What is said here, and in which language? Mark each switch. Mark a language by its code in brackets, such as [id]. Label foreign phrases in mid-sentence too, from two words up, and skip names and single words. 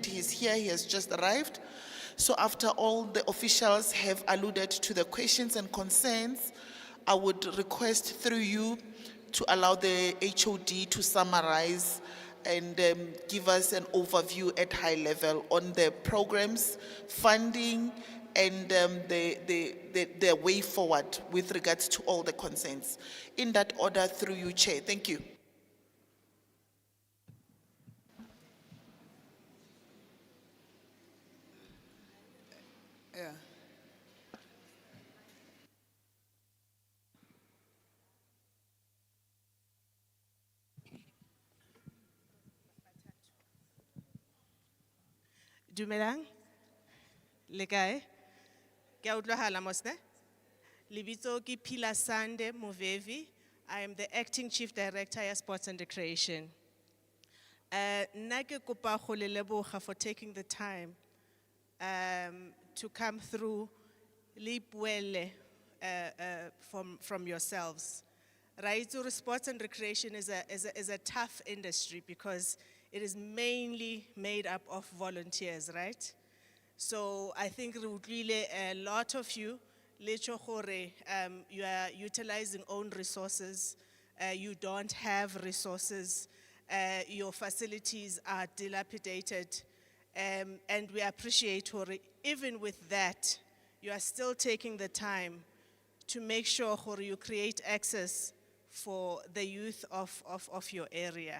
[en] He's here, he has just arrived. So after all the officials have alluded to the questions and concerns, I would request through you to allow the HOD to summarize and give us an overview at high level on the programs, funding, and the way forward with regards to all the concerns. In that order, through you, Chair. Thank you. Yeah. [st] Dumelang. Le kae? Ke a utlwahala mos ne? Lebitso ke Phila Sande Movevi. [en] I am the acting chief director ya Sports and Recreation. [tn] Nna ke kopa go le leboga [en] for taking the time to come through [tn] le ipuele [en] from yourselves. Right, so sports and recreation is a tough industry because it is mainly made up of volunteers, right? So I think really a lot of you, you are utilizing own resources, you don't have resources, your facilities are dilapidated, and we appreciate even with that, you are still taking the time to make sure you create access for the youth of your area.